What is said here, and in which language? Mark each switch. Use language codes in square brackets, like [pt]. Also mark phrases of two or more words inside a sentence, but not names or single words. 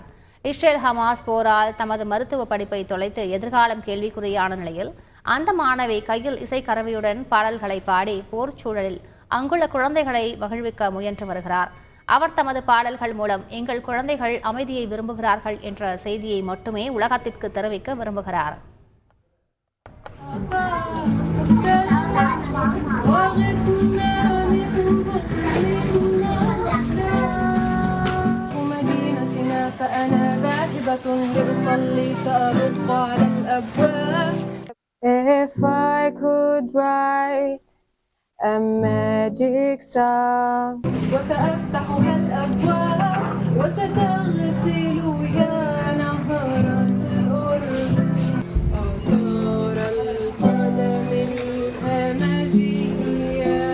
[ta] இஸ்ரேல் ஹமாஸ் போரால் தமது மருத்துவ படிப்பை தொலைத்து எதிர்காலம் கேள்விக்குறியான நிலையில் அந்த மாணவி கையில் இசைக்கருவியுடன் பாடல்களை பாடி போர் சூழலில் அங்குள்ள குழந்தைகளை மகிழ்விக்க முயன்று வருகிறார். அவர் தமது பாடல்கள் மூலம் எங்கள் குழந்தைகள் அமைதியை விரும்புகிறார்கள் என்ற செய்தியை மட்டுமே உலகத்திற்கு தெரிவிக்க விரும்புகிறார். [ar] فأنا ذاهبة لأصلي سأرق على الأبواب. [en] If I could write a magic song [ar] وسأفتحها الأبواب وستغسل يا نهر الأردن آثار القدم الهمجية.